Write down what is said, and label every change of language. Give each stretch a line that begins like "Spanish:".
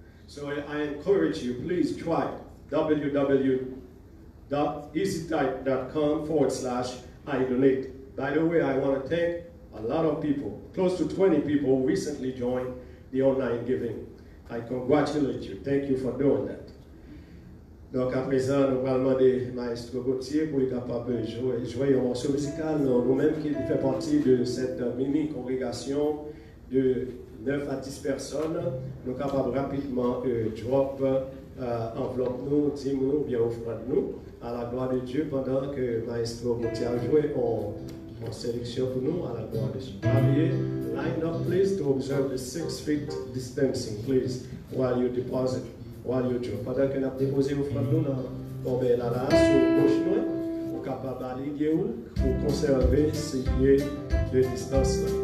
English: So I encourage you, please try www.easytype.com/I-donate. By the way, I want to thank a lot of people, close to 20 people who recently joined the online giving. I congratulate you. Thank you for doing that.
French: Donc à présent, nous allons demander Maestro Gauthier pour être capable de jouer un morceau musical. Nous-mêmes qui fait partie de cette mini-congrégation de 9 à 10 personnes, nous sommes capables rapidement de drop enveloppe nous, dis-nous, bien offrande nous, à la gloire de Dieu pendant que Maestro Gauthier a joué en sélection pour nous, à la gloire de Dieu.
English: Javier, line up please to observe the 6 feet distancing, please, while you deposit. While you drop.
French: Pendant que nous avons déposé l'offrande nous dans la là, sur gauche nous, nous sommes capables d'aligner pour conserver ces pieds de distance.